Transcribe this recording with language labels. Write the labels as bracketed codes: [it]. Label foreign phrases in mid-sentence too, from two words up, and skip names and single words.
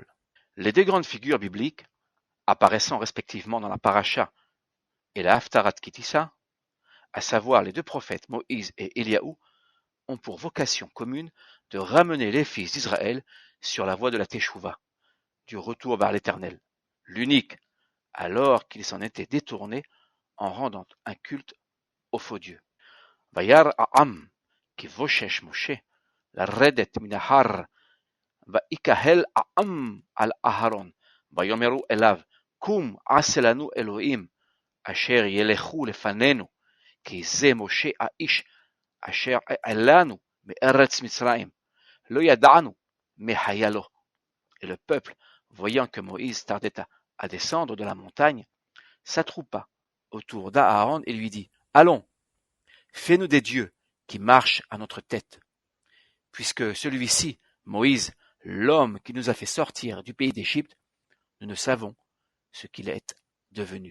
[fr] Les deux grandes figures bibliques, apparaissant respectivement dans la Paracha et la Haftarat Kitissa, à savoir les deux prophètes Moïse et Éliaou, ont pour vocation commune de ramener les fils d'Israël sur la voie de la Teshuvah, du retour vers l'Éternel, l'unique, alors qu'ils s'en étaient détournés en rendant un culte au faux Dieu. [he] וירא העם כי בשש משה לרדת מן ההר ויקהל העם על אהרן ויאמרו אליו קום עשה לנו אלהים אשר ילכו לפנינו כי זה משה האיש אשר העלנו מארץ מצרים לא ידענו מה היה לו. [fr] Et le peuple, voyant que Moïse tardait à descendre de la montagne, s'attroupa autour d'Aaron et lui dit: Allons, fais-nous des dieux qui marchent à notre tête, puisque celui-ci, Moïse, l'homme qui nous a fait sortir du pays d'Égypte, nous ne savons ce qu'il est devenu.